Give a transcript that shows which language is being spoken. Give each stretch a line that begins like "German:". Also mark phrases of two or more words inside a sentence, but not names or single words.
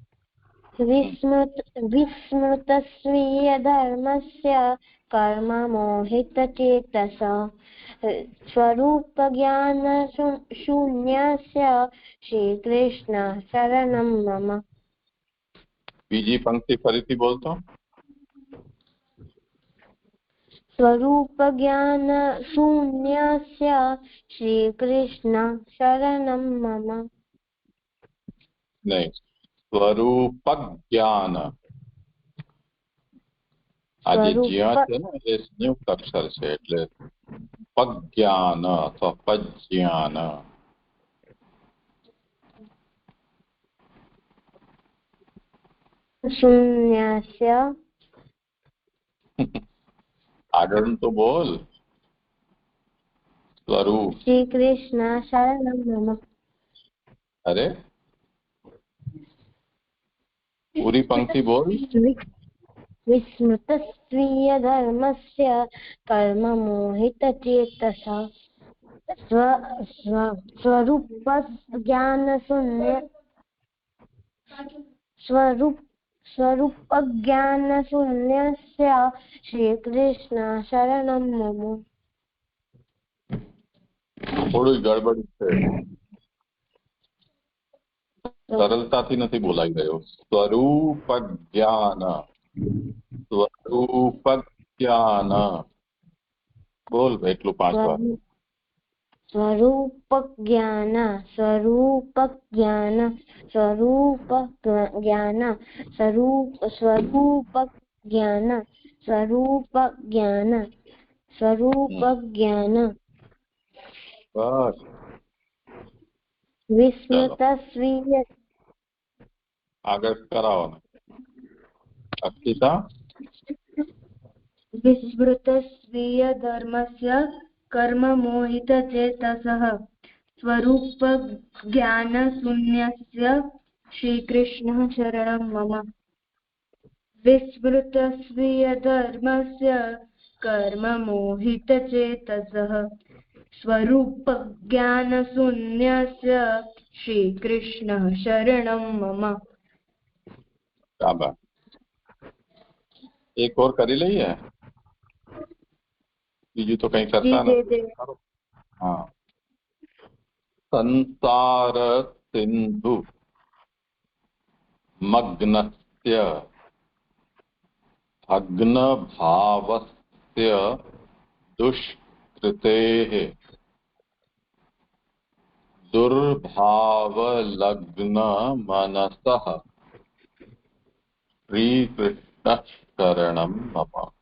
Sanskrit: विस्मृत स्वीय धर्मस्य कर्म मोहित चेतसः स्वरूप ज्ञान शून्यस्य श्री कृष्ण शरणं मम।
Gujarati: બીજી પંક્તિ ફરીથી બોલતો।
Sanskrit: स्वरूप ज्ञान शून्यस्य श्री कृष्ण शरणं मम।
Gujarati: नहीं,
Sanskrit: स्वरूप ज्ञान
Gujarati: આજ જ્ઞાન છે ને એ સંયુક્ત અક્ષર છે એટલે પજ્ઞાન અથવા પજ્ઞાન।
Sanskrit: शून्यस्य
Gujarati: આગળ તો બોલ।
Sanskrit: स्वरूप श्री कृष्ण शरणं मम।
Gujarati: અરે પૂરી પંક્તિ બોલ।
Sanskrit: विस्मृत स्वीय धर्मस्य कर्म मोहित चेतसः स्वरूप ज्ञान शून्य स्वरूप ज्ञान शून्यस्य श्री कृष्ण शरणं मम।
Hindi: थोड़ी गड़बड़ी
Gujarati: છે, સરળતાથી નથી બોલાઈ ગયો। સ્વરૂપ જ્ઞાન બોલ એટલું 5 વાર।
Sanskrit: स्वरूप ज्ञान स्वरूप ज्ञान स्वरूप ज्ञान स्वरूप ज्ञान स्वरूप ज्ञान स्वरूप ज्ञान।
Gujarati: बस
Sanskrit: विस्मृत स्वीय
Gujarati: આગળ કરાવો ને અક્ષિતા।
Sanskrit: विस्मृत स्वीय धर्मस्य कर्म मोहित चेतसः स्वरूप ज्ञान शून्यस्य श्री कृष्ण शरणं मम। विस्मृत स्वीय धर्मस्य कर्म मोहित चेतसः स्वरूप ज्ञान शून्यस्य श्री कृष्ण शरणं मम।
Gujarati: શાબાશ। એક और કરી લઈએ, બીજું તો કઈ કરતા નથી।
Sanskrit: હા, संसार सिंधु मग्नस्य भग्न भावस्य दुष्कृतेः दुर्भावलग्न मनसः श्रीकृष्ण शरणं मम।